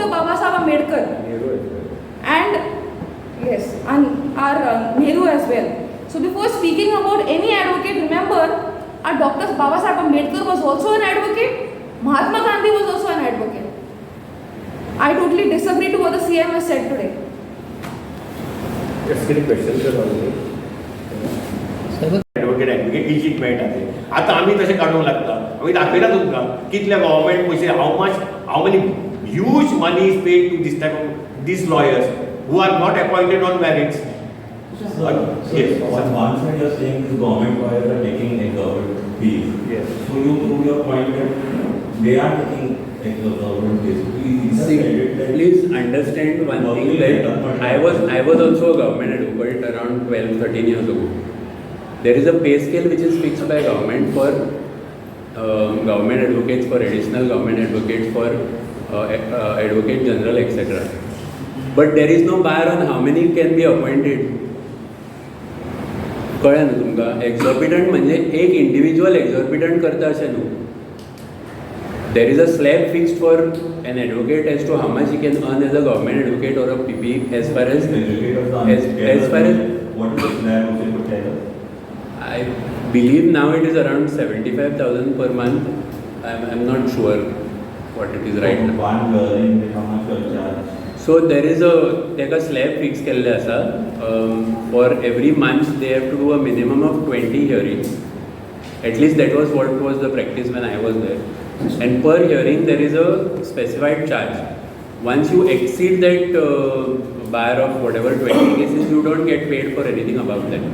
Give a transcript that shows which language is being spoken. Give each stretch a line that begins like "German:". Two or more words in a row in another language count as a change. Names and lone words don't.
English: Babasaheb Ambedkar, and yes, and our Nehru as well. So before speaking about any advocate, remember our Dr. Babasaheb Ambedkar was also an advocate, Mahatma Gandhi was also an advocate. I totally disagree to what the CM has said today. Just a question, sir.
Konkani: ॲडव्होकेट इजीक मेळटा ते आतां आमी तशें काडूंक लागता आमी दाखयता तुमकां कितले गव्हर्मेंट पयशे
English: how money huge money is paid to this type of these lawyers who are not appointed on merits. Yes. On one side, you're saying the government lawyers are taking government fees. Yes. So you prove your point that they are taking government fees. Please understand one thing, that I was also a government advocate around 12-13 years ago. There is a pay scale which is fixed by government for government advocates, for additional government advocates, for advocate general, etc. But there is no bar on how many can be appointed.
Konkani: कळ्ळें न्हू तुमकां? एक्झॉर्बिटंट म्हणजे एक इंडिविज्युअल एक्झॉर्बिटंट करता अशें न्हू.
English: there is a slab fixed for an advocate as to how much he can earn as a government advocate or a PP as far as What is the slab of the tell? I believe now it is around 75,000 per month. I'm not sure what it is right now. One hearing, how much you charge? So there is a slab fix
Konkani: केल्ले आसा.
English: For every month they have to do a minimum of 20 hearings. At least that was what was the practice when I was there. And per hearing there is a specified charge. Once you exceed that bar of whatever 20 cases, you don't get paid for anything above that.